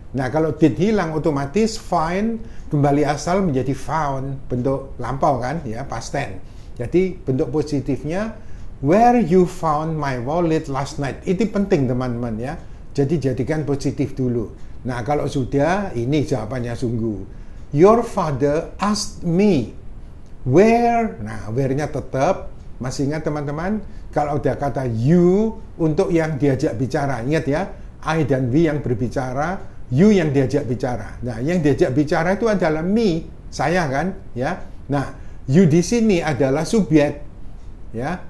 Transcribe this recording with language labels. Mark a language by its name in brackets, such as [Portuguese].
[Indonesian] Nah, kalau did hilang otomatis find kembali asal menjadi found, bentuk lampau kan ya, past tense. Jadi bentuk positifnya [English] where you found my wallet last night. [Indonesian] Itu penting teman-teman ya. Jadi jadikan positif dulu. Nah, kalau sudah ini jawabannya sungguh. [English] Your father asked me where. [Indonesian] Nah, where-nya tetap. Masih ingat teman-teman? Kalau ada kata you untuk yang diajak bicara. Ingat ya, I dan we yang berbicara, you yang diajak bicara. Nah, yang diajak bicara itu adalah me, saya kan, ya. Nah, you di sini adalah subjek, ya.